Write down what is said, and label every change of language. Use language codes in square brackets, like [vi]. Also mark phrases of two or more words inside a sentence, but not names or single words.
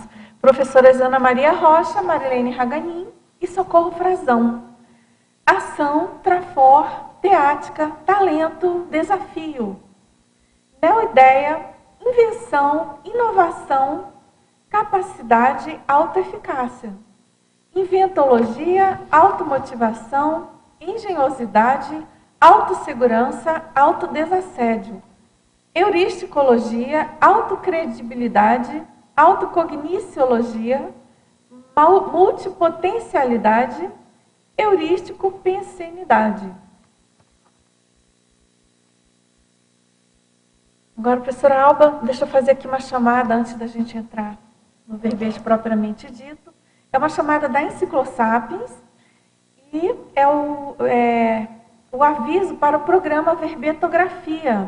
[pt] Professoras Ana Maria Rocha, Marilene Raganin e Socorro Frazão. Ação, trafor, teática, talento, desafio. Neoideia, invenção, inovação, capacidade, autoeficácia. Inventologia, automotivação, engenhosidade, autossegurança, autodesassédio. Euristicologia, autocredibilidade, autocogniciologia, multipotencialidade, eurístico-pensenidade. Agora, professora Alba, deixa eu fazer aqui uma chamada antes da gente entrar no verbete propriamente dito. É uma chamada da Enciclosapiens e é o aviso para o programa Verbetografia.